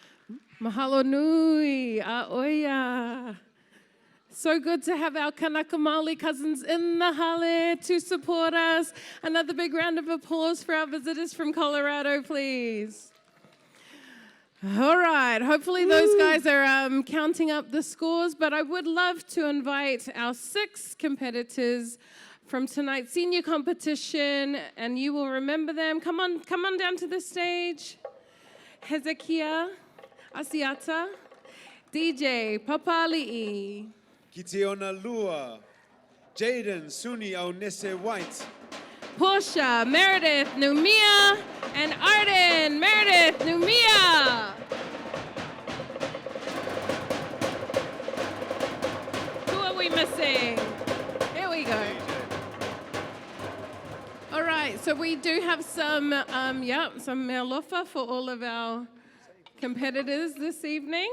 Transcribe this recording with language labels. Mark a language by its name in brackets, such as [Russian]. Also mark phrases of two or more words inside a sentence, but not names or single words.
[Hawaiian] Mahalo nui, a oia. [English] So good to have our Kanaka Māori cousins in the hale to support us. Another big round of applause for our visitors from Colorado, please. All right, hopefully those guys are counting up the scores, but I would love to invite our 6 competitors from tonight's senior competition, and you will remember them. Come on down to the stage. Hezekiah Asiata, DJ Papali'i, Kiteona Lua, Jaden Suni Aunese White, Portia Meredith Numia, and Arden Meredith Numia. Who are we missing? Here we go. All right, so we do have some mealofa for all of our competitors this evening.